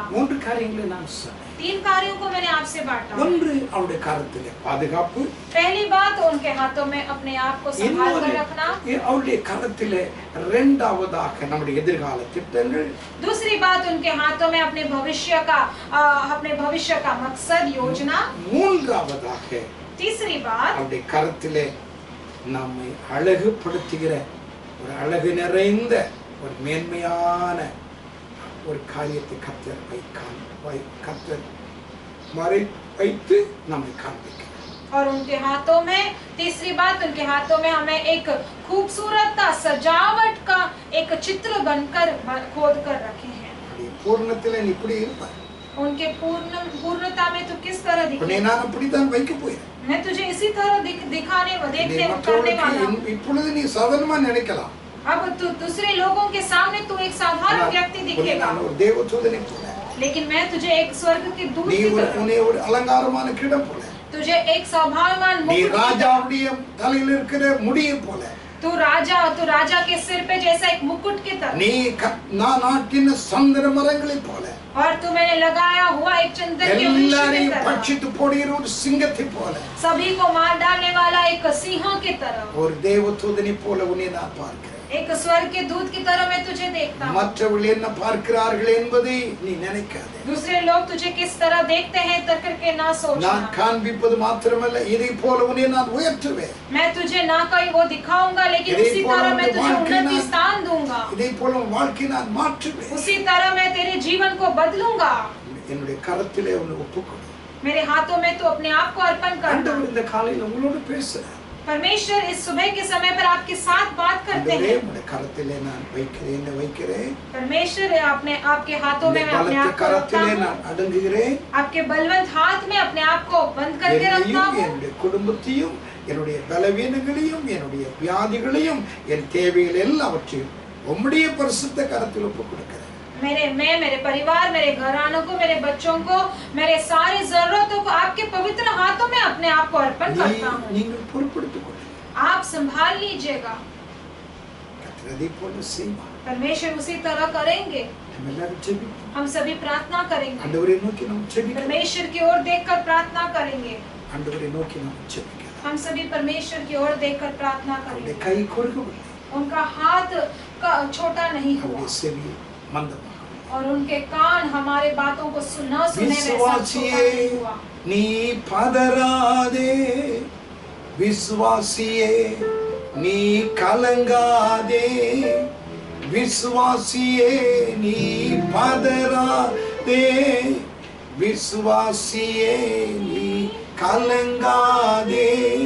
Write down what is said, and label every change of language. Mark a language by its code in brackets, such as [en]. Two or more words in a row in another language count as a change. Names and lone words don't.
[ta] 3 காரியங்களை நான் சொன்னேன். [hi] 3 कार्यों को मैंने आपसे बांटा। [ta] ஒன்று அவருடைய கரத்திலே பாதுகாப்பு, [hi] पहली बात उनके हाथों में अपने आप को संभाल कर रखना। [ta] அவருடைய கரத்திலே இரண்டாவதாக நம்முடைய எதிர்கால திட்டங்கள், [hi] दूसरी बात उनके हाथों में अपने भविष्य का मकसद योजना। [ta] மூன்றாவதாக [hi] तीसरी बात [ta] அவருடைய கரத்திலே நம்மை அழகுபடுத்துகிற ஒரு அழகு நிறைந்த ஒரு மேன்மையான ஒரு காரியத்தை கர்த்தர் வைத்து நம்மை காண்பிக்கிறார். [hi] और उनके हाथों में तीसरी बात उनके हाथों में हमें एक खूबसूरत सा सजावट का एक चित्र बनकर खोद कर रखे हैं। [ta] பூர்ணத்திலே நீ இப்படி இருப்பாய், [hi] उनके पूर्णता में तू किस तरह दिखे, [ta] நான் அப்படித்தான் வைக்க போறேன். [hi] मैं तुझे इसी तरह देखने करने वाला हूँ। [ta] இப்பொழுது நீ சாதாரணமா நினைக்கலாம், [hi] अब तू दूसरे लोगों के सामने तू एक साधारण व्यक्ति दिखेगा, [ta] நான் ஒரு தேவதூதனை போல, [hi] लेकिन मैं तुझे एक स्वर्ग के दूत [ta] நீ [hi] की तरह, [ta] உன்னை ஒரு அலங்காரமான கிரீடம் போல, [hi] तुझे एक सौभाग्यवान [ta] நீ [hi] मुकुट की तरह, [ta] ராஜாவுடைய தலையில் இருக்கிற முடியை போல, [hi] तू राजा के सिर पे जैसा एक मुकुट की तरह, [ta] நீ நான் நாட்டின சந்தன மரங்களை போல, [hi] और तू मैंने लगाया हुआ एक चंदन के वृक्ष की [ta] எல்லாரையும் [hi] तरह, [ta] பட்சித்து போடுகிற ஒரு சிங்கத்தை போல, [hi] सभी को मार डालने वाला एक सिंह की तरह, [ta] ஒரு தேவதூதனை போல உன்னை நான் பார்க்கிறேன். [hi] एक स्वर्ग के दूत की तरह मैं तुझे देखता हूँ। [ta] மற்றவர்கள் என்ன பார்க்கிறார்கள் என்பதை நீ நினைக்காதே. [hi] दूसरे लोग तुझे किस तरह देखते हैं तक करके ना सोचना। [ta] நான் காண்பிப்பது மாத்திரமல்ல, இதை போல உன்னை நான் உயர்த்துவேன். [hi] मैं तुझे ना कहीं वो दिखाऊंगा, लेकिन उसी तरह मैं तुझे उन्नति स्थान दूंगा। [ta] இதை போல உன் வாழ்க்கையை நான் மாற்றுவேன். [hi] उसी तरह मैं तेरे जीवन को बदलूंगा। [ta] என்னுடைய கரத்திலே உன்னை ஒப்புக்கொடு. [hi] मेरे हाथों में तू अपने आप को अर्पण करना। [ta] ஆண்டவர் இந்த காலையில் உங்களோடு பேசுறார். [hi] परमेश्वर इस सुबह के समय पर आपके साथ बात करते हैं। [ta] உன்னுடைய கரத்திலே நான் வைக்கிறேன். [hi] परमेश्वर आपके हाथों में मैं अपने आप को रखता [ta] கரத்திலே [hi] हूँ। [ta] நான் அடங்குகிறேன். [hi] आपके बलवंत हाथ में अपने आप को बंद करके रखता हूँ। [ta] என்னுடைய குடும்பத்தையும், என்னுடைய பலவீனங்களையும், என்னுடைய வியாதிகளையும், என் தேவைகள் எல்லாவற்றையும் உம்முடைய பரிசுத்த கரத்தில் ஒப்புக் கொடுக்கிறேன். [hi] मेरे परिवार, मेरे घरानों को, मेरे बच्चों को, मेरे सारी जरूरतों को आपके पवित्र हाथों में अपने आप को अर्पण करता हूँ। [ta] நீங்கள் பொறுப்படுத்திக் [hi] आप संभाल लीजिएगा। [ta] கர்த்தர் அதை போல செய்வார். [hi] परमेश्वर उसी तरह करेंगे। [ta] நம்ம எல்லாரும் ஜெபிப்போம். [hi] हम सभी प्रार्थना करेंगे, [ta] ஆண்டவரை நோக்கி நாம் ஜெபிக்கலாம். [hi] परमेश्वर की ओर देखकर प्रार्थना करेंगे। [ta] ஆண்டவரை நோக்கி நாம் ஜெபிக்கலாம். [hi] हम सभी परमेश्वर की ओर देखकर प्रार्थना [ta] அவருடைய [hi] करेंगे। [ta] கை குறுகவில்லை. [hi] उनका हाथ का छोटा नहीं हुआ [ta] அவருடைய செவி மந்தமாக. [hi] और उनके कान हमारे बातों को न सुने वैसा छोटा [ta] விசுவாசியே [hi] नहीं हुआ। [ta] நீ பதறாதே, விசுவாசியே நீ கலங்காதே, விசுவாசியே நீ பதறாதே, விசுவாசியே நீ கலங்காதே,